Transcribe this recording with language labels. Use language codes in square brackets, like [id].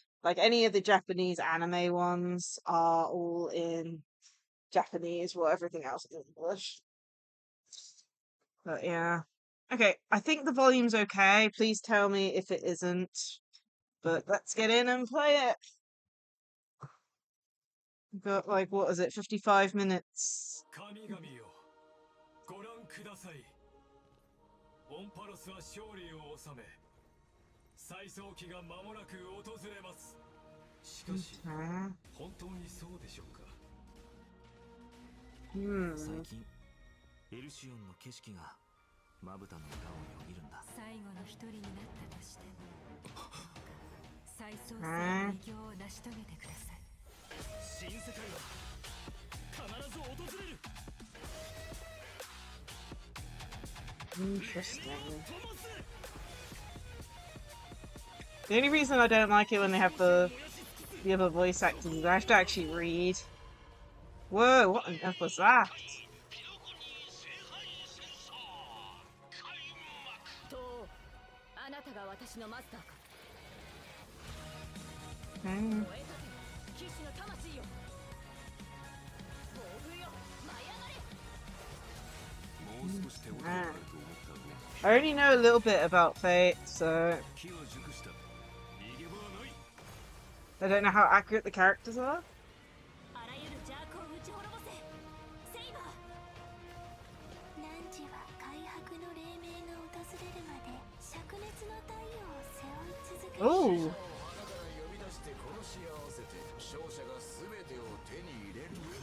[en] Like any of the Japanese anime ones are all in Japanese, while everything else is English. But yeah. Okay, I think the volume's okay. Please tell me if it isn't. But let's get in and play it. We've got like what is it, 55 minutes. [ja] 神々よご覧くださいオンパロスは勝利を収め再早期が間もなく訪れますしかし [en] Okay. [ja] 本当にそうでしょうか最近エルシオンの景色がまぶたの裏をよぎるんだ最後の一人になったとしても再創生の偉業を成し遂げてください新世界は必ず訪れる [en] Interesting. The only reason I don't like it when they have the other voice actors is I have to actually read. Whoa, what on earth was that? [ja] とあなたが私のマスターか [en] Okay. [ja] 燃えたて騎士の魂よ暴風よ舞い上がれもう少し手をかけられると思ったの [en] I already know a little bit about Fate, so [ja] 気は熟した逃げ場はない [en] I don't know how accurate the characters are. [ja] あらゆる邪悪を打ち滅ぼせセイバー汝は開白の黎明が訪れるまで灼熱の太陽を背負い続けるあなたが呼び出して殺し合わせて勝者が全てを手に入れる